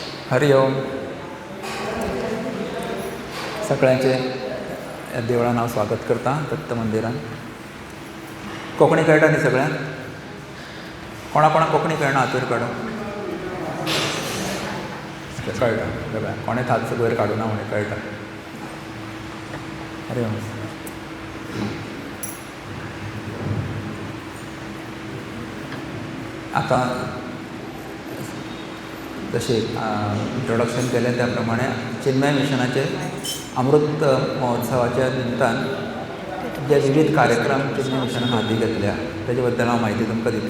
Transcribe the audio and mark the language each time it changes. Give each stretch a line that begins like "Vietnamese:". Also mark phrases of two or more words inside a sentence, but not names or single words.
Konkani: हरि ओम. सगळ्यांचे देवळान हांव स्वागत करता दत्त मंदिरान. कोंकणी कळटा न्ही सगळ्यांक? कोणाक कोंकणी कळना हातूर काडूं. कळटा सगळ्यांक. कोणेच हात वयर काडूना म्हणे कळटा. हरि ओम. आतां जशें इंट्रोडक्शन केलें त्या प्रमाणे चिन्मय मिशनाचे अमृत महोत्सवाच्या निमतान जे विविध कार्यक्रम चिन्मय मिशनान हाती घेतल्या तेजे बद्दल हांव म्हायती तुमकां दितलो.